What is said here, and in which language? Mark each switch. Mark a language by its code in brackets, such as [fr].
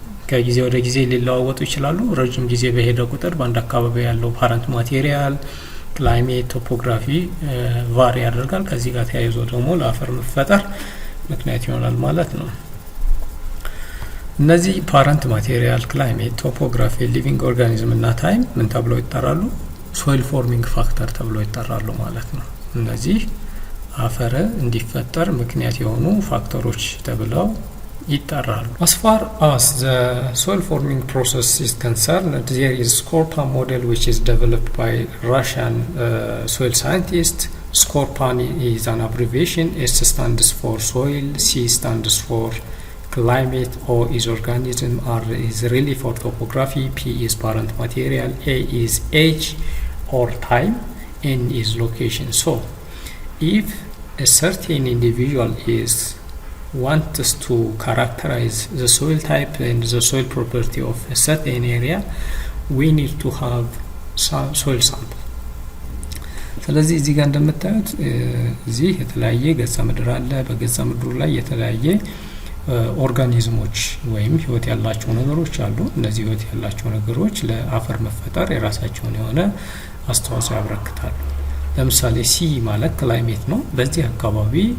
[am] ከጊዜ ወደ ጊዜ ሊለዋወጡ ይችላሉ። ረጅም ጊዜ በሄደ ቁጥር በአንድ አካባቢ ያለው ፓረንት ማቴሪያል፣ ክላይሜት፣ ቶፖግራፊ ቫሪ ያደርጋል። ከዚህ ጋር ተያይዞ ደግሞ ለአፈር መፈጠር ምክንያት ይሆናል ማለት ነው። እነዚህ ፓረንት ማቴሪያል፣ ክላይሜት፣ ቶፖግራፊ፣ ሊቪንግ ኦርጋኒዝም እና ታይም ምን ተብለው ይጠራሉ? ሶይል ፎርሚንግ ፋክተር ተብለው ይጠራሉ ማለት ነው። እነዚህ አፈር እንዲፈጠር ምክንያት የሆኑ ፋክተሮች ተብለው ይጠራሉ። [en] As far as the soil forming process is concerned, there is Scorpan model which is developed by Russian soil scientist. Scorpan is an abbreviation. S stands for soil, C stands for climate, O is organism, R is relief or topography, P is parent material, A is age or time, N is location. So if a certain individual wants to characterize the soil type and the soil property of a certain area, we need to have some soil sample. [am] ስለዚህ እዚህ ጋር እንደምታዩት እዚህ የተለያየ ገጸ ምድር አለ። በገጸ ምድሩ ላይ የተለያየ ኦርጋኒዝሞች ወይም ህይወት ያላቸው ነገሮች አሉ። እነዚህ ህይወት ያላቸው ነገሮች ለአፈር መፈጠር የራሳቸውን የሆነ አስተዋጽኦ ያበረክታሉ። ለምሳሌ ሲ ማለት ክላይሜት ነው። በዚህ አካባቢ